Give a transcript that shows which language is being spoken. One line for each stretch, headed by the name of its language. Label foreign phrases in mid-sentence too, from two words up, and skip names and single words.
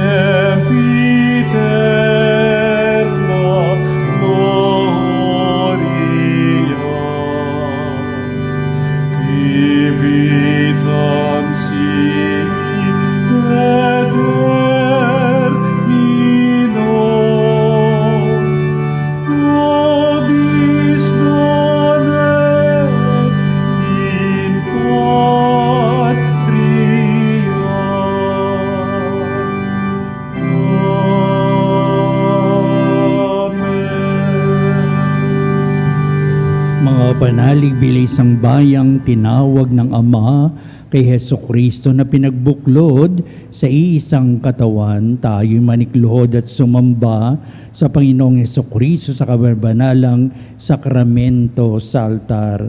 Latin: sempiterna gloria, vitam sic eterno, nobis donet in patria. Amen.
Filipino: Mga panalig bilisang bayang tinawag ng Ama kay Hesukristo na pinagbuklod sa iisang katawan, tayo'y manikluhod at sumamba sa Panginoong Hesukristo sa kabanalang sakramento sa altar.